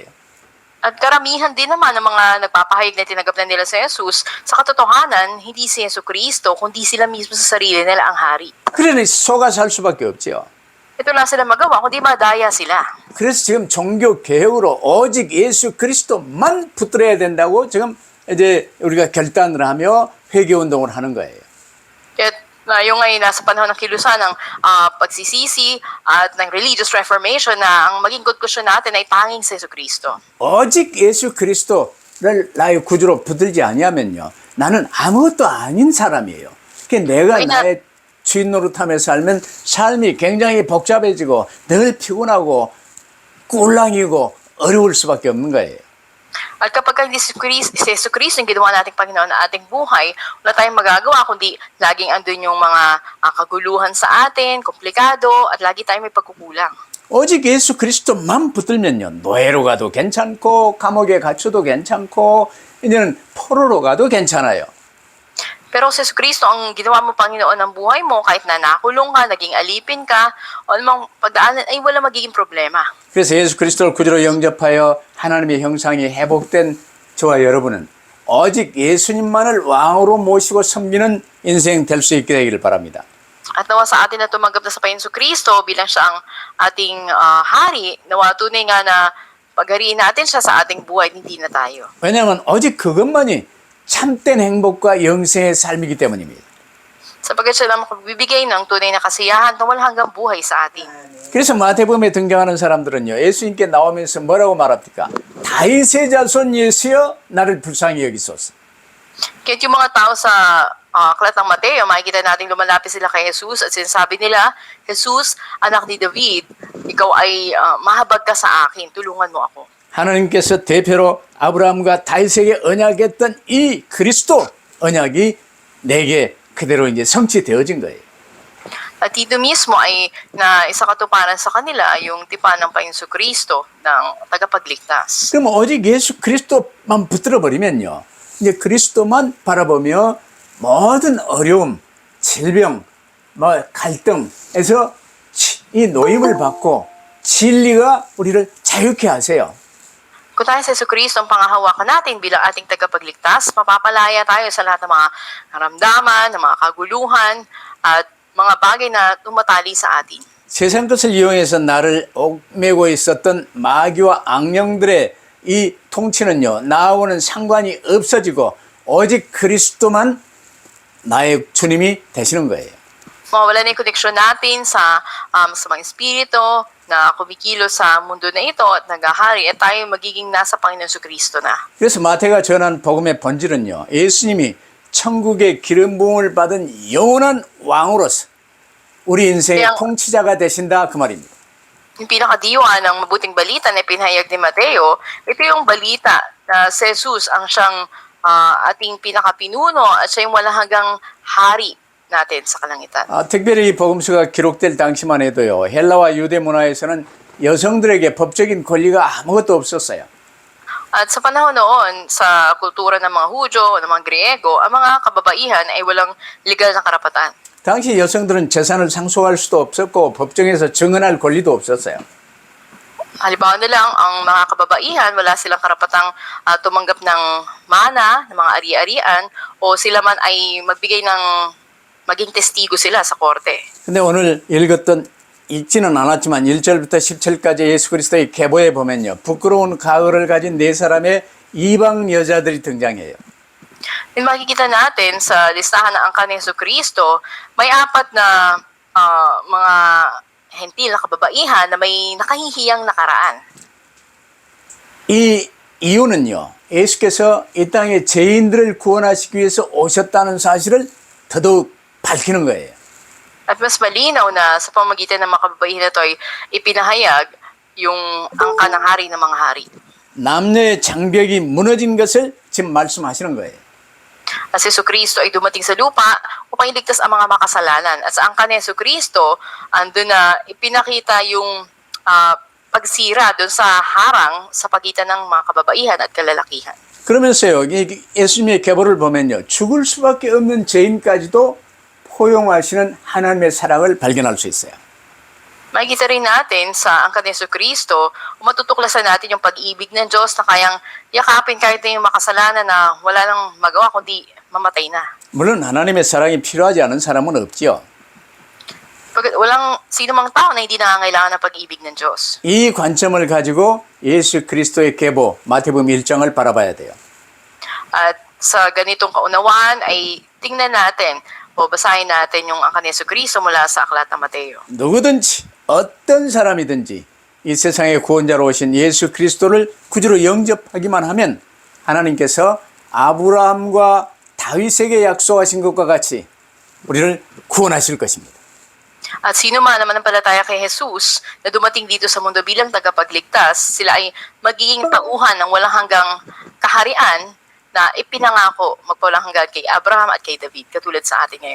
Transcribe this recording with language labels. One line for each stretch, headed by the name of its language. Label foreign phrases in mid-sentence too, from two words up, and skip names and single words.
Filipino: At karamihan din naman ng mga nagpapahayag na tinanggap na nila sa Jesus, sa katotohanan, hindi si Yesu Cristo, kundi sila mismo sa sarili nila ang hari.
Korean: 그러니 속아 살 수밖에 없지요.
Filipino: Ito lang sila magawa, kundi madaya sila.
Korean: 그래서 지금 종교 개혁으로 오직 예수 그리스도만 붙들어야 된다고 지금 이제 우리가 결단을 하며 회개 운동을 하는 거예요.
Filipino: Kaya yung ngayon nasa panahon ng kilusan ng pagsisisi at ng
English: religious reformation
Filipino: na ang maging konklusyon natin ay tanging si Yesu Cristo.
Korean: 오직 예수 그리스도를 나의 구주로 붙들지 아니하면요, 나는 아무것도 아닌 사람이에요. 그러니까 내가 나의 주인 노릇하며 살면 삶이 굉장히 복잡해지고 늘 피곤하고 꿀랑이고 어려울 수밖에 없는 거예요.
Filipino: At kapag hindi si Yesu Cristo yung ginawa nating Panginoon na ating buhay, wala tayong magagawa kundi laging andun yung mga kaguluhan sa atin, komplikado, at lagi tayong may pagkukulang.
Korean: 오직 예수 그리스도만 붙들면요, 노예로 가도 괜찮고 감옥에 갇혀도 괜찮고 이제는 포로로 가도 괜찮아요.
Filipino: Pero si Yesu Cristo ang ginawa mo Panginoon ng buhay mo, kahit na nakulong ka, naging alipin ka, o anumang pagdaanan ay wala magiging problema.
Korean: 그래서 예수 그리스도를 구주로 영접하여 하나님의 형상이 회복된 저와 여러분은 오직 예수님만을 왕으로 모시고 섬기는 인생 될 수 있게 되기를 바랍니다.
Filipino: At nawa sa atin na tumanggap na sa Panginoon Yesu Cristo bilang siya ang ating hari, nawa tunay nga na paghariin natin siya sa ating buhay, hindi na tayo.
Korean: 왜냐하면 오직 그것만이 참된 행복과 영생의 삶이기 때문입니다.
Filipino: Sapagkat siya lang magbibigay ng tunay na kasiyahan tungkol hanggang buhay sa atin.
Korean: 그래서 마태복음에 등장하는 사람들은요, 예수님께 나오면서 뭐라고 말합니까? 다윗의 자손 예수여 나를 불쌍히 여기소서.
Filipino: Kaya yung mga tao sa aklat ng Mateo, makikita natin lumalapit sila kay Jesus at sinasabi nila, Jesus, anak ni David, ikaw ay mahabag ka sa akin, tulungan mo ako.
Korean: 하나님께서 대표로 아브라함과 다윗에게 언약했던 이 그리스도 언약이 내게 그대로 이제 성취되어진 거예요.
Filipino: At dito mismo ay na isa katuparan sa kanila yung tipan ng Panginoon Kristo ng tagapagligtas.
Korean: 그럼 오직 예수 그리스도만 붙들어 버리면요, 이제 그리스도만 바라보며 모든 어려움, 질병, 뭐 갈등에서 이 노임을 받고 진리가 우리를 자유케 하세요.
Filipino: Kung tayo sa Yesu Cristo ang pangahawakan natin bilang ating tagapagligtas, mapapalaya tayo sa lahat ng mga karamdaman, ng mga kaguluhan, at mga bagay na tumatali sa atin.
Korean: 세상 것을 이용해서 나를 옥매고 있었던 마귀와 악령들의 이 통치는요, 나하고는 상관이 없어지고 오직 그리스도만 나의 주님이 되시는 거예요.
Filipino: Mawala na yung koneksyon natin sa mga espiritu na kumikilo sa mundo na ito at naghahari at tayo magiging nasa Panginoon Kristo na.
Korean: 그래서 마태가 전한 복음의 본질은요, 예수님이 천국의 기름 부음을 받은 영원한 왕으로서 우리 인생의 통치자가 되신다 그 말입니다.
Filipino: Yung pinakadiwa ng mabuting balita na pinahayag ni Mateo, ito yung balita na si Jesus ang siyang ating pinakapinuno at siya yung walang hanggang hari natin sa kalangitan.
Korean: 특별히 이 복음서가 기록될 당시만 해도요, 헬라와 유대 문화에서는 여성들에게 법적인 권리가 아무것도 없었어요.
Filipino: At sa panahon noon, sa kultura ng mga Hudyo, ng mga Griego, ang mga kababaihan ay walang legal na karapatan.
Korean: 당시 여성들은 재산을 상속할 수도 없었고 법정에서 증언할 권리도 없었어요.
Filipino: Halimbawa na lang, ang mga kababaihan, wala silang karapatang tumanggap ng mana, ng mga ari-arian, o sila man ay magbigay ng maging testigo sila sa korte.
Korean: 근데 오늘 읽지는 않았지만 1절부터 17절까지 예수 그리스도의 계보에 보면요, 부끄러운 가을을 가진 네 사람의 이방 여자들이 등장해요.
Filipino: Yung makikita natin sa listahan ng angka ni Yesu Cristo, may apat na mga hentil na kababaihan na may nakahihiyang nakaraan.
Korean: 이 이유는요. 예수께서 이 땅에 죄인들을 구원하시기 위해서 오셨다는 사실을 더더욱 밝히는 거예요.
Filipino: At mas malinaw na sa pamamagitan ng mga kababaihan na ito ay ipinahayag yung angka ng hari ng mga hari.
Korean: 남녀의 장벽이 무너진 것을 지금 말씀하시는 거예요.
Filipino: At si Jesucristo ay dumating sa lupa upang iligtas ang mga makasalanan. At sa angka ni Jesucristo, andun na ipinakita yung pagsira doon sa harang sa pagitan ng mga kababaihan at kalalakihan.
Korean: 그러면서요, 예수님의 계보를 보면요, 죽을 수밖에 없는 죄인까지도 포용하시는 하나님의 사랑을 발견할 수 있어요.
Filipino: Makikita rin natin sa angka ni Jesucristo, matutuklasan natin yung pag-ibig ng Diyos na kayang yakapin kahit na yung makasalanan na wala nang magawa kundi mamatay na.
Korean: 물론 하나님의 사랑이 필요하지 않은 사람은 없지요.
Filipino: Walang sino mang tao na hindi nangangailangan ng pag-ibig ng Diyos.
Korean: 이 관점을 가지고 예수 그리스도의 계보 마태복음 1장을 바라봐야 돼요.
Filipino: At sa ganitong kaunawaan ay tingnan natin o basahin natin yung angka ni Jesucristo mula sa Aklat ng Mateo.
Korean: 누구든지 어떤 사람이든지 이 세상의 구원자로 오신 예수 그리스도를 구주로 영접하기만 하면 하나님께서 아브라함과 다윗에게 약속하신 것과 같이 우리를 구원하실 것입니다.
Filipino: At sino man na manampalataya kay Jesus na dumating dito sa mundo bilang tagapagligtas, sila ay magiging tauhan ng walang hanggang kaharian na ipinangako magpawalang hanggan kay Abraham at kay David, katulad sa atin ngayon.